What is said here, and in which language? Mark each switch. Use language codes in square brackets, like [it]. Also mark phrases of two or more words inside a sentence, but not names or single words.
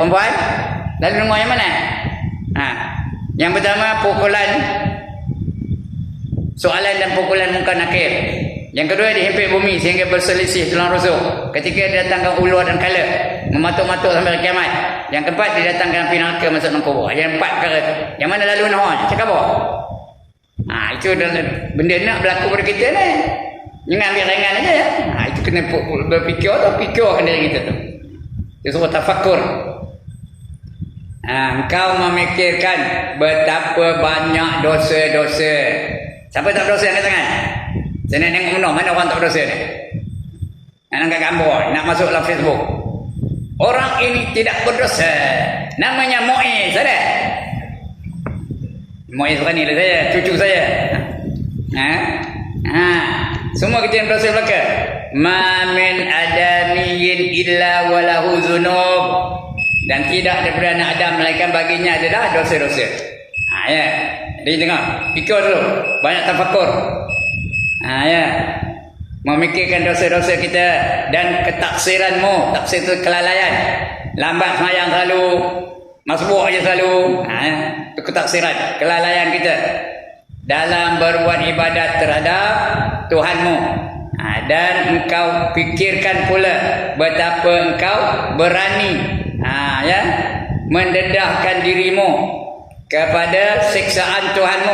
[ms] Perempuan, lalu nahon yang mana? Yang pertama, pukulan soalan dan pukulan munkar nakir. Yang kedua, dihimpit bumi sehingga berselisih tulang rusuk. Ketiga, didatangkan ulur dan kala, mematuk-matuk sampai kiamat. Yang keempat, didatangkan api neraka masuk dalam kubur. Yang 4 perkara tu. Yang mana lalu nahon? Cakap apa? Itu benda nak berlaku pada kita ni. Jangan ambil ringan aja ya. Itu kena berfikir atau fikirkan diri kita tu. Dia suruh tafakur. Engkau memikirkan betapa banyak dosa-dosa. Siapa tak berdosa angkat tangan? Saya nak tengok mana orang tak berdosa ni. Nak angkat gambar, nak masuk dalam Facebook. Orang ini tidak berdosa. Namanya Muiz, ada? Muiz ni lah saya, cucu saya. Semua kita yang berdosa belaka. [ar] ما من آدمي إلا وله ذنوب. [ms] Dan tidak daripada anak Adam melainkan baginya adalah dosa-dosa. Ya. Jadi tengok, fikir dulu. Banyak tafakur. Ya. Memikirkan dosa-dosa kita dan ketaksiranmu. Taksir itu kelalaian. Lambat semayang selalu. Masbuk aja selalu. Itu ketaksiran, kelalaian kita dalam berbuat ibadat terhadap Tuhanmu. Dan engkau fikirkan pula betapa engkau berani mendedahkan dirimu kepada siksaan Tuhanmu.